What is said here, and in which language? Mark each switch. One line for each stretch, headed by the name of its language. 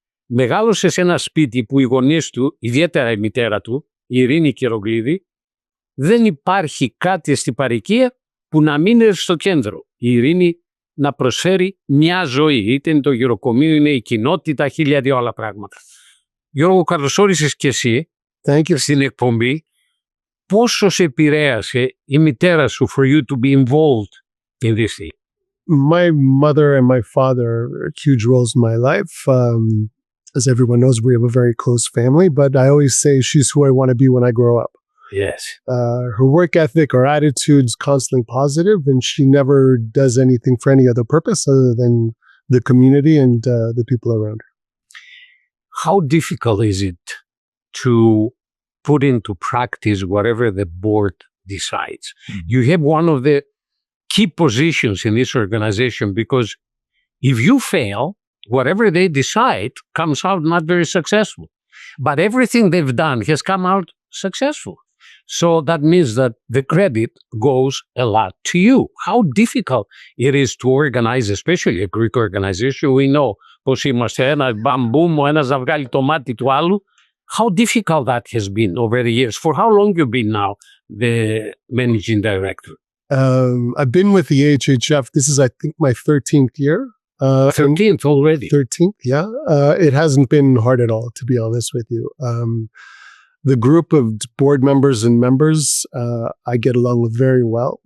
Greek: Μεγάλωσε σε ένα σπίτι που οι γονείς του, ιδιαίτερα η μητέρα του, η Ειρήνη Κερογλίδη, δεν υπάρχει κάτι στην παροικία που να μην είναι στο κέντρο. Η Ειρήνη να προσφέρει μια ζωή, είτε είναι το γεροκομείο, είναι η κοινότητα, 1002 άλλα πράγματα. Γιώργο, καλώς όρισες και εσύ στην εκπομπή. Πόσο σε επηρέασε η μητέρα σου
English: for you to be involved in this thing? My mother and my father are huge roles in my life. As everyone knows, we have a very close family, but I always say she's who I want to be when I grow up. Yes. Her work ethic, her attitude's constantly positive, and she never does anything for any other purpose other than the community and the people around her. How difficult is it to put into practice whatever the board decides? Mm-hmm. You have one of the key positions in this organization because if you fail, whatever they decide comes out not very successful. But everything they've done has come out successful. So that means that the credit goes a lot to you. How difficult it is to organize, especially a Greek organization. We know
Greek: πως είμαστε ένα μπαμπούμ, ο ένας να βγάλει το μάτι του άλλου.
English: How difficult that has been over the years. For how long you been now the managing director? I've been with the HHF. This is, I think, my 13th year. 13th already. 13th, yeah. It hasn't been hard at all, to be honest with you. The group of board members and members, I get along with very well.